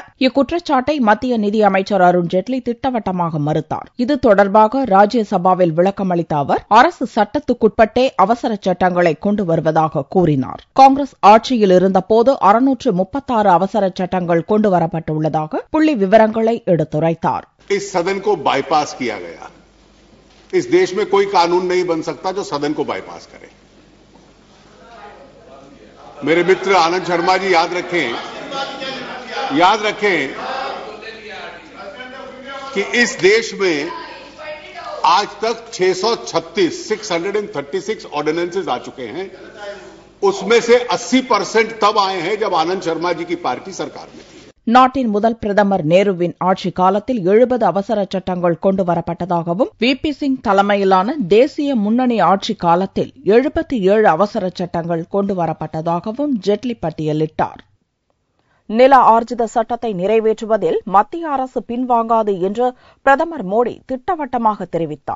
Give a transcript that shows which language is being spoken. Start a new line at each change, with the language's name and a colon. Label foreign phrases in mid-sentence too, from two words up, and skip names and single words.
Tamil: இக்குற்றச்சாட்டை மத்திய நிதியமைச்சர் அருண் ஜேட்லி திட்டவட்டமாக மறுத்தார். இது தொடர்பாக ராஜ்யசபாவில் விளக்கம் அளித்த அவர், அரசு சட்டத்துக்குட்பட்டே அவசர சட்டங்களை கொண்டு வருவதாக கூறினார். காங்கிரஸ் ஆட்சியில் இருந்தபோது 636 அவசர சட்டங்கள் கொண்டுவரப்பட்டுள்ளதாக புள்ளி விவரங்கள் எடுத்துரைத்தார்.
Hindi: इस सदन को बाईपास किया गया. इस देश में कोई कानून नहीं बन सकता जो सदन को बाईपास करे. मेरे मित्र आनंद शर्मा जी याद रखें कि इस देश में आज तक 636 ऑर्डिनेंसेस आ चुके हैं. उसमें से 80% तब आए हैं जब आनंद शर्मा जी की पार्टी सरकार में थी.
Tamil: நாட்டின் முதல் பிரதமர் நேருவின் ஆட்சிக் காலத்தில் 70 அவசர சட்டங்கள் கொண்டுவரப்பட்டதாகவும், வி.பி. சிங் தலைமையிலான தேசிய முன்னணி ஆட்சிக் காலத்தில் 77 அவசர சட்டங்கள் கொண்டுவரப்பட்டதாகவும் ஜேட்லி பட்டியலிட்டார். நில ஆர்ஜித சட்டத்தை நிறைவேற்றுவதில் மத்திய அரசு பின்வாங்காது என்று பிரதமர் மோடி திட்டவட்டமாக தெரிவித்தார்.